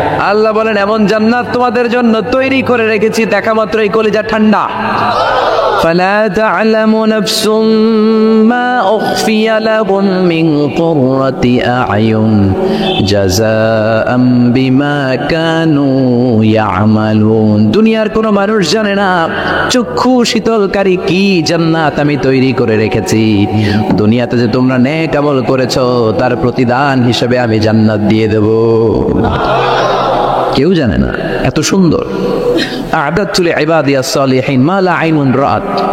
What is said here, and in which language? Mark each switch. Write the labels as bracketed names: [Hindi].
[Bangla] আল্লাহ বলেন এমন জান্নাত তোমাদের জন্য তৈরি করে রেখেছি, দেখা মাত্রই কলিজা ঠান্ডা। [Arabic] فلا تعلم نفس ما أخفي لهم من قرة أعين جزاء بما كانوا يعملون। [Bangla] দুনিয়ার কোনো মানুষ জানে না চক্ষু শীতলকারী কি জান্নাত আমি তৈরি করে রেখেছি। দুনিয়াতে যে তোমরা নেক আমল করেছো তার প্রতিদান হিসেবে আমি জান্নাত দিয়ে দেব। কেউ জানে না এত সুন্দর। [Arabic] আ'দাতু লিইবাদিয়াস সালিহিন মা লা আইনুন রাআত।